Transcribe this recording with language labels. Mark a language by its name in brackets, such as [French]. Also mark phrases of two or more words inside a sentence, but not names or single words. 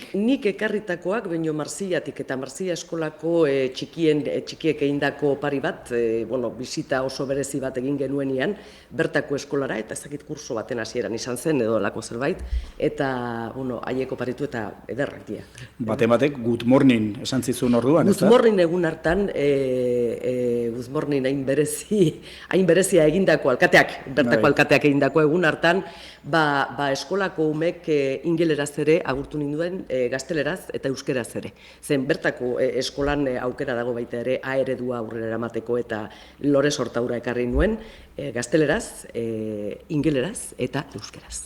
[Basque] Nik ekarritakoak, baino Marsillatik, eta Marsilla eskolako txikiek egindako opari bat, bisita oso berezi bat egin genuenean, bertako eskolara, eta ezakit kurso baten hasieran izan zen, edo lako zerbait, eta, haiek oparitu eta ederrak dira. Batek, [English] good morning, [Basque] esan zizun orduan, ez da? [English] Good morning [Basque] egun hartan, [English] good morning [Basque] hain berezia egindako alkateak, bertako alkateak egindako egun hartan, eskolako umek ingeleraz ere agurtu ninduen gazteleraz eta euskeraz ere. Zen bertako eskolan aukera dago baita ere A eredua aurrera eramateko eta lore sortaura ekarri nuen gazteleraz, ingeleraz eta euskeraz.